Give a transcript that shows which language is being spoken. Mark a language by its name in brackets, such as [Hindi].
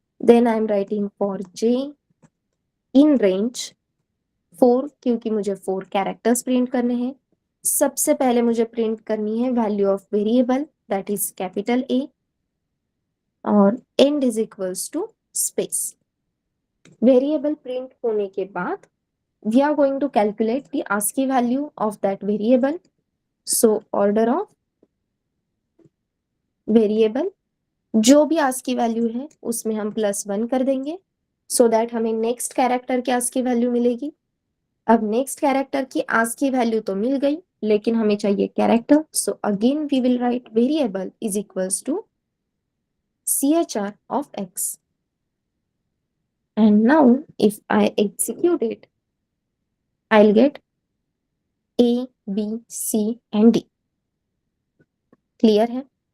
[English] then I am writing for j in range 4, [Hindi] क्योंकि मुझे 4 characters print करने हैं। सबसे पहले मुझे प्रिंट करनी है value of variable that is capital A। और end is equals to space. Variable print होने के बाद [English] we are going to calculate the ASCII value of that variable. [Hindi] So order of variable, जो भी ASCII वैल्यू है उसमें हम +1 कर देंगे so that हमें नेक्स्ट कैरेक्टर की ASCII वैल्यू मिलेगी। अब नेक्स्ट कैरेक्टर की ASCII वैल्यू तो मिल गई, लेकिन हमें चाहिए character, [English] So again we will write variable is equals to CHR of x, and now if I execute it, I'll get A, B, C and D। Clear है?